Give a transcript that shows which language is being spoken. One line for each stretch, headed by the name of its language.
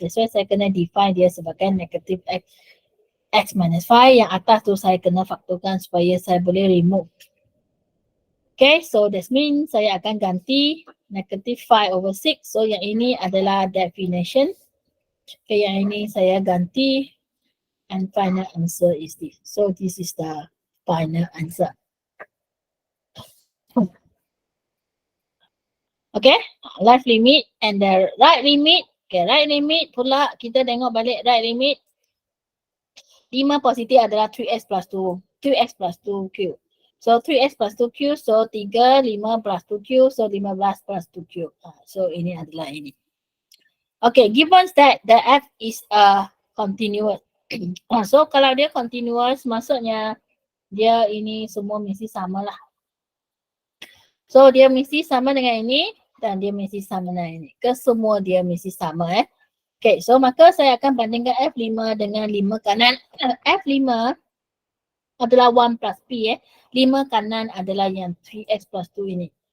English: That's why
Malay: saya kena define dia sebagai negatif X minus 5. Yang atas tu saya kena faktorkan supaya saya boleh remove.
English: Okay, so that means
Malay: saya akan ganti
English: negative 5 over 6.
Malay: So yang ini adalah definition. Okay, yang ini saya ganti
English: and final answer is this. So this is the final answer. Okay, left limit and the right limit. Okay, right limit
Malay: pula kita tengok balik
English: right limit.
Malay: 5 positif adalah 3x plus 2. 3x plus 2q.
English: So 3x plus 2q, so 3, 5 plus 2q, so 15 plus 2q.
Malay: So ini adalah ini.
English: Okay, given that the f is continuous.
Malay: So kalau dia continuous, maksudnya dia ini semua mesti sama lah. So dia mesti sama dengan ini dan dia mesti sama dengan ini. Kesemua dia mesti sama Okay, so maka saya akan bandingkan F5 dengan 5 kanan. F5 adalah 1 plus P 5 kanan adalah yang 3x plus 2 ini.